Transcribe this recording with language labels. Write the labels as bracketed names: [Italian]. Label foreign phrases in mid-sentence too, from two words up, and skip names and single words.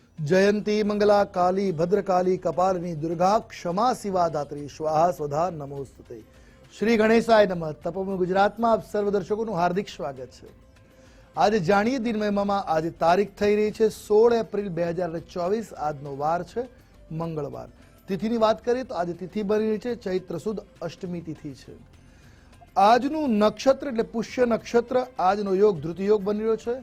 [Sanskrit] जयंती मंगला काली भद्रकाली कपालिनी दुर्गा क्षमा शिवा दात्री स्वाहा स्वधा नमोस्तुते। श्री गणेशाय नमः। [Gujarati] तपोवन गुजरातમાં આપ સર્વ દર્શકોનું હાર્દિક સ્વાગત છે। આજે જાણીએ દિનમયમાં આજે તારીખ થઈ રહી છે 16 એપ્રિલ 2024। આજનો વાર છે મંગળવાર। તિથિની વાત કરીએ તો આજે તિથિ બની રહી છે ચૈત્ર સુદ અષ્ટમી તિથિ છે। આજનું નક્ષત્ર એટલે પુષ્ય નક્ષત્ર, આજનો યોગ ધૃતિ યોગ બની રહ્યો છે।